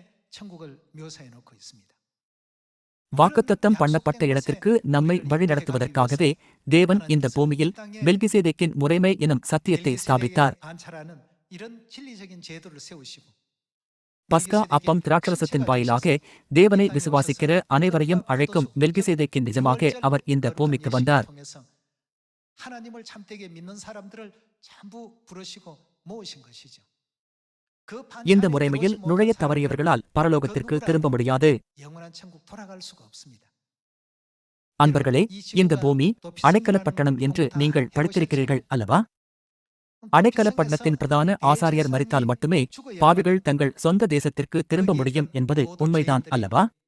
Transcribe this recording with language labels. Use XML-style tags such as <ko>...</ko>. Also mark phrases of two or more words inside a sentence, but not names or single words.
<ta>வாக்குத்தத்தம் பண்ணப்பட்ட இடத்திற்கு நம்மை வழிநடத்துவதற்காகவே தேவன் இந்த பூமியில் மெல்கிசேதேக்கின் முறைமை எனும் சத்தியத்தை ஸ்தாபித்தார். பஸ்கா அப்பம் திராட்சரசத்தின் வாயிலாக தேவனை விசுவாசிக்கிற அனைவரையும் அழைக்கும் மெல்கிசேதேக்கின் நிஜமாக அவர் இந்த பூமிக்கு வந்தார்.</ta> <ko>하나님을 참되게 믿는 사람들을 전부 부르시고 모으신 것이죠.</ko> <ta>இந்த முறைமையில் நுழைய தவறியவர்களால் பரலோகத்திற்கு திரும்ப முடியாது. அன்பர்களே, இந்த பூமி அடைக்கலப்பட்டணம் என்று நீங்கள் படித்திருக்கிறீர்கள் அல்லவா? அடைக்கலப்பட்டணத்தின் பிரதான ஆசாரியர் மரித்தால் மட்டுமே பாவிகள் தங்கள் சொந்த தேசத்திற்கு திரும்ப முடியும் என்பது உண்மைதான் அல்லவா?</ta>